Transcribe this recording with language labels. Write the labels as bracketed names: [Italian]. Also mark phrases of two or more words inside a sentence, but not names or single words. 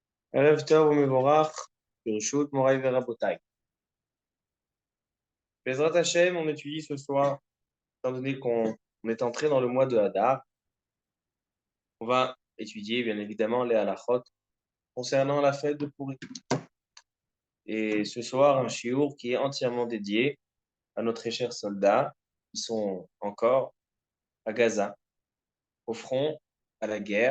[Hebrew] ערב טוב ומבורך, ברשות מוריי ורבותיי. בעזרת השם, [French] on étudie ce soir, étant donné qu'on est entré dans le mois de Hadar, on va étudier bien évidemment les halachot concernant la fête de Pourri. Et ce soir, un shiur qui est entièrement dédié à nos très chers soldats qui sont encore à Gaza, au front, à la guerre.